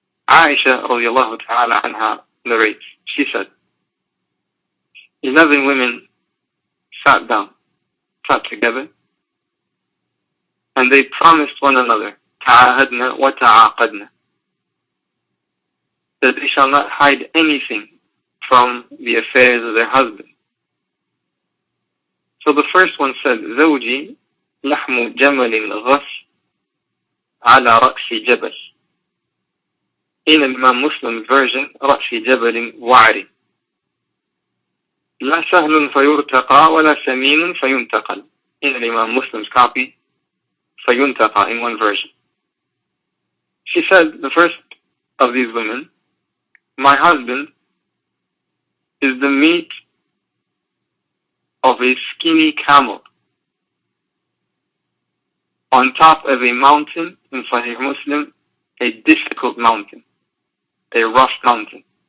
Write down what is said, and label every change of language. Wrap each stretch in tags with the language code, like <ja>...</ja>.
<en>Aisha radiallahu ta'ala anha narrates, she said, 11 women sat together, and they promised one another, ta'ahadna wa ta'aqadna, that they shall not hide anything from the affairs of their husband. So the first one said,</en> <ar>زوجي لحم جمل غث على رأس جبل.</ar> <en>In Imam Muslim's version,</en> <ar>رأس جبل وعر. لا سهل فيرتقى ولا سمين فينتقل.</ar> <en>In Imam Muslim's copy, فينتقى in one version. She said, the first of these women, my husband is the meat of a skinny camel on top of a mountain, in Saheeh Muslim, a difficult mountain, a rough mountain.</en>